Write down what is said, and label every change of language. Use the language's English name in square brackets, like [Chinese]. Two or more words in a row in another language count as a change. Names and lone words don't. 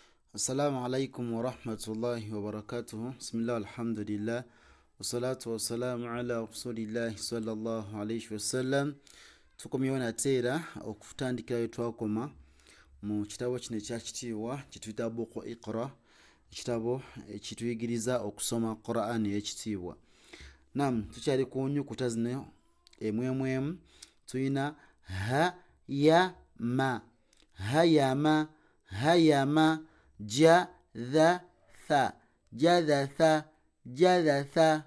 [Arabic] السلام عليكم ورحمة الله وبركاته. بسم الله، الحمد لله، والصلاة والسلام على رسول الله صلى الله عليه وسلم. [Ganda] Tukomyewo nateera okutandikirayo twakoma mu kitabo kino ekyakitiibwa kituyita buku Iqra, ekitabo ekituyigiriza okusoma Qur'an ey'ekitiibwa. Nam tukyali ku nnyukuta zino emu tuyina ha ya ma, hayama, hayama, jadatha, jadatha, jadatha.